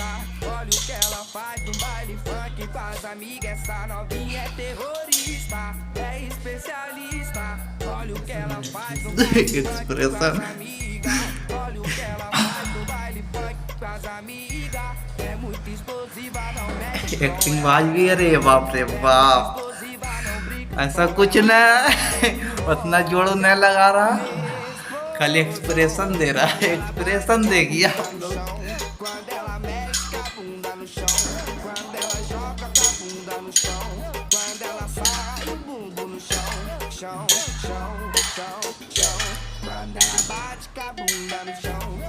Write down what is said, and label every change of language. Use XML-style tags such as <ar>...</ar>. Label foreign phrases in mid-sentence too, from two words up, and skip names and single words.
<pt>Olha o que ela faz no baile funk com as amigas. Essa novinha é terrorista, é especialista. Olha o que ela faz no baile funk com as amigas. Olha o que ela faz no baile funk com as amigas. É muito explosiva, não mexe.</pt> <hi>एक्टिंग बाज भी है रे, बाप रे बाप। ऐसा कुछ न उतना जोड़ नहीं लगा रहा, खाली एक्सप्रेशन दे रहा है। एक्सप्रेशन देगी आप लोग।</hi> <pt>Quando ela mexe com a bunda no chão, quando ela joga com a bunda no chão, quando ela sai o bumbum no chão, chão, chão, chão, chão. Quando ela bate com a bunda no chão.</pt>